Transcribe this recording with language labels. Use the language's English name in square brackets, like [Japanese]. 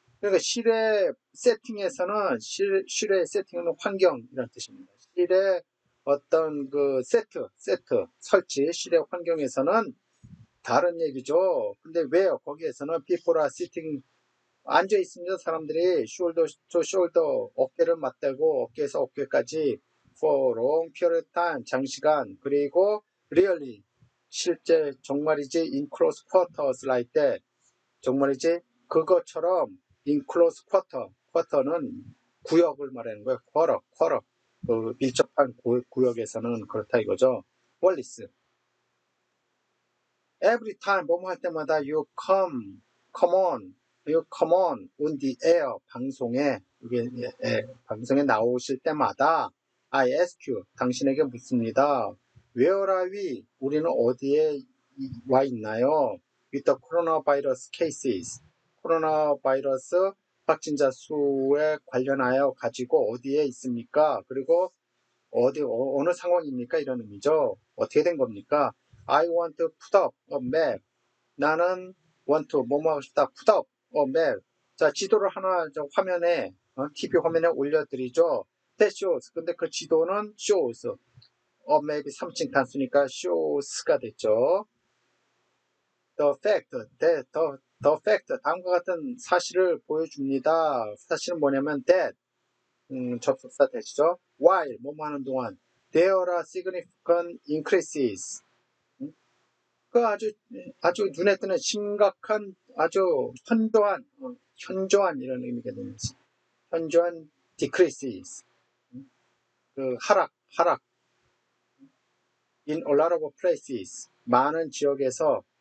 [Korean] 그러니까 실외 세팅에서는 실외 세팅은 환경이라는 뜻입니다. 실외 어떤 그 세트 설치 실외 환경에서는 다른 얘기죠. 근데 왜요? 거기에서는 [English] people are sitting [Korean] 앉아 있습니다. [English] 사람들이 shoulder to shoulder [Korean] 어깨를 맞대고 어깨에서 어깨까지 [English] for long period of time 장시간 그리고 really 실제 정말이지 in close quarters like that 정말이지 그것처럼 in close quarter는 [Korean] 구역을 말하는 거예요. quarter 그 밀접한 구역에서는 그렇다 이거죠. [English] 월리스 every time 뭐뭐 할 때마다 you come on on the air [Korean] 방송에 방송에 나오실 때마다 [English] I ask you [Korean] 당신에게 묻습니다. [English] Where are we? [Korean] 우리는 어디에 와 있나요? [English] With the coronavirus cases [Korean] 코로나 바이러스 확진자 수에 관련하여 가지고 어디에 있습니까? 그리고 어느 상황입니까? 이런 의미죠. 어떻게 된 겁니까? [English] I want to put up a map. [Korean] 나는 want to 뭐뭐 하고 싶다. [English] put up a map. [Korean] 자, 지도를 하나 화면에 TV 화면에 올려드리죠. [English] That shows. [Korean] 근데 그 지도는 shows. a map이 3층 단수니까 shows가 됐죠. [English] The fact, the fact, [Korean] 다음과 같은 사실을 보여줍니다. 사실은 뭐냐면 that, 접속사 되시죠. [English] While, [Korean] 뭐뭐 하는 동안, [English] there are significant increases. [Korean] 그 아주 눈에 띄는 심각한, 아주 현저한 이런 의미가 되는 현저한 decreases. [English] 그 하락. In a lot of places. [Korean] 많은 지역에서